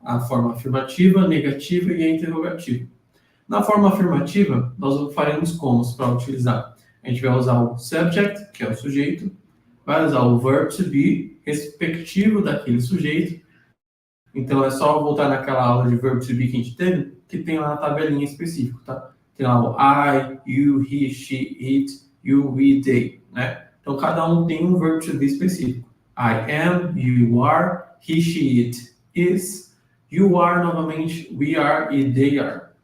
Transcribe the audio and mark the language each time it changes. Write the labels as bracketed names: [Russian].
[Portuguese] A forma afirmativa, negativa e a interrogativa. Na forma afirmativa, nós faremos como para utilizar? A gente vai usar o subject, que é o sujeito, vai usar o verb to be, respectivo daquele sujeito. Então, é só voltar naquela aula de verb to be que a gente teve, que tem lá na tabelinha específica, tá? Tem lá o I, you, he, she, it, you, we, they, né? Então, cada um tem um verb to be específico. [English] I am, you are, he, she, it is, you are, [Portuguese] novamente, [English] we are e they are.